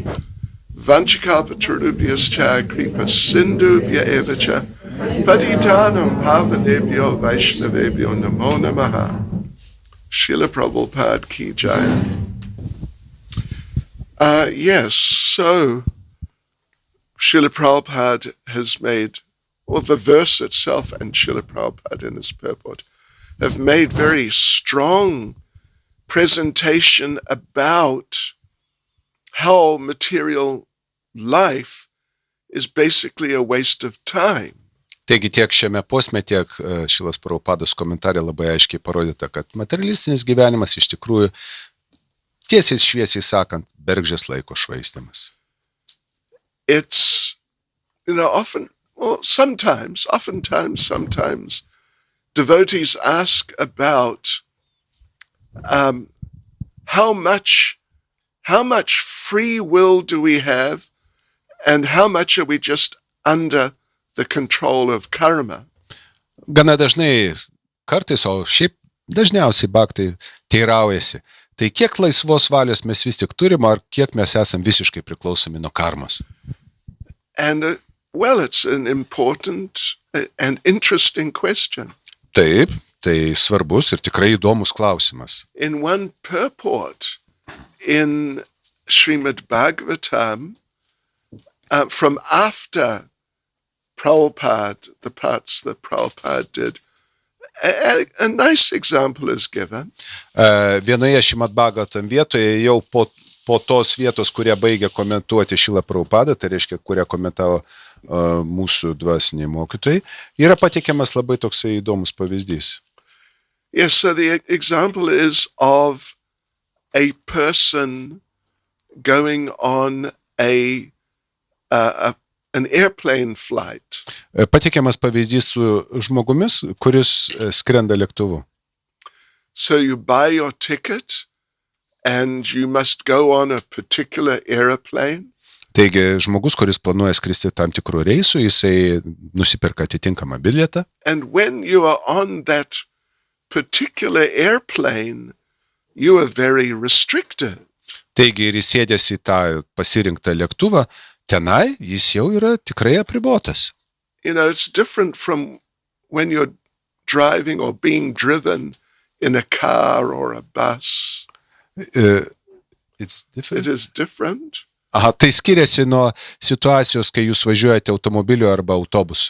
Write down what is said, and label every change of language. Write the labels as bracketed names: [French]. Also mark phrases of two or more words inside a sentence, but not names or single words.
[Sanskrit] वाञ्छाकल्पतरुभ्यश्च कृपा सिन्धुभ्य एवच पतितानाम् पावनेभ्यो वैष्णवेभ्यो नमो नमः. [Hindi] श्रील प्रभुपाद की जय. [English] Yes, so Srila Prabhupada has made, well, the verse itself and Srila Prabhupada in his purport have made very strong presentation about how material life is basically a waste of time. [Lithuanian] Taigi tiek šiame posme, tiek Šrilas Prabhupados komentarė labai aiškiai parodyta, kad materialistinis gyvenimas iš tikrųjų, tiesiai šviesiai sakant, bergždžias laiko švaistymas. [English] It's, oftentimes, devotees ask about how much free will do we have, and how much are we just under the control of karma. [Lithuanian] Gana dažnai, kartais, o šiaip dažniausiai bhaktai teiraujasi, tai kiek laisvos valios mes vis tik turim, ar kiek mes esam visiškai priklausomi nuo karmos? [English] And it's an important and interesting question. [Lithuanian] Taip, tai svarbus ir tikrai įdomus klausimas. [English] In one purport in Šrimad Bhagavatam, from after Prabhupada, the parts that Prabhupada did, a nice example is given. [Lithuanian] Vienoje Šrimad Bhagavatam vietoje jau po tos vietos, kurie baigė komentuoti Šrilą Prabhupadą, tai reiškia, kurie komentavo mūsų dvasiniai mokytojai, yra pateikiamas labai toksai įdomus pavyzdys. [English] Yes, so the example is of a person going on an airplane flight. [Lithuanian] Pateikiamas pavyzdys su žmogumis, kuris skrenda lėktuvu. [English] So you buy your ticket and you must go on a particular airplane. [Lithuanian] Taigi, žmogus, kuris planuoja skristi tam tikrų reisų, jisai nusiperka atitinkamą bilietą. [English] And when you are on that particular airplane, you are very restricted. [Lithuanian] Taigi, ir įsėdęs į tą pasirinktą lėktuvą, tenai jis jau yra tikrai apribotas. [English] It's different from when you're driving or being driven in a car or a bus. It's different. It is different. [Lithuanian] Aha, tai skiriasi nuo situacijos, kai jūs važiuojate automobiliu arba autobusu.